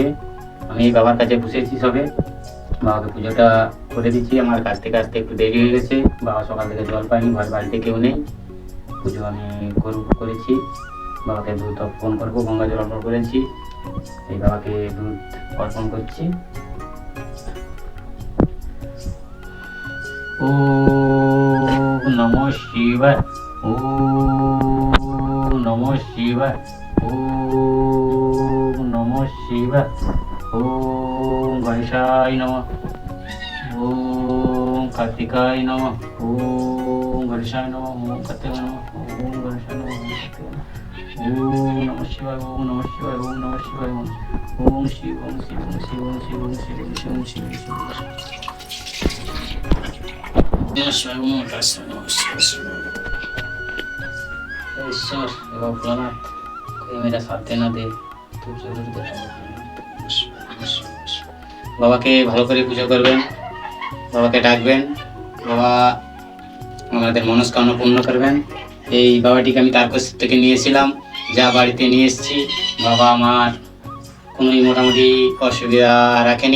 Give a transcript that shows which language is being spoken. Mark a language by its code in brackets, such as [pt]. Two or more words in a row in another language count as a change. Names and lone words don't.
[bn] আমি বাবার কাছে বসেছি সবে, বাবাকে পুজোটা করে দিচ্ছি। আমার কাছ থেকে আসতে একটু দেরি হয়ে গেছে, বাবা সকাল থেকে জল পাইনি, ঘর বাড়িতে কেউ নেই। পুজো আমি করেছি। বাবাকে দুধ অর্পণ করবো, গঙ্গা জল অর্পণ করেছি। এই বাবাকে দুধ অর্পণ করছি। [sa] ওম নমঃ শিবায়, ওম নমঃ শিবায়, ওম নমঃ শিবায়। ওম গণেশায় নমঃ, ওম কার্তিকায় নমঃ, ওম গণেশায় নমঃ, ওম কার্তিকায় নমঃ, ওম গণেশায় নমঃ, ওম কার্তিকায় নমঃ। ওম নমঃ শিবায়, ওম নমঃ শিবায়, ওম নমঃ শিবায়, ওম শিব, ওম শিব, ওম শিব, ওম শিব, ওম শিব, ওম শিব, ওম শিব, ওম শিব। [bn] ঈশ্বর এবার [hi] ভোলানাথ कोई मेरा साथ देना दे, तू जरूर दे। [bn] বাবাকে ভালো করে পুজো করবেন, বাবাকে ডাকবেন, বাবা আমাদের মনস্কামনা পূর্ণ করবেন। এই বাবাটিকে আমি তার কাছ থেকে নিয়েছিলাম, যা বাড়িতে নিয়ে এসেছি। বাবা আমার কোনোই মোটামুটি অসুবিধা রাখেনি।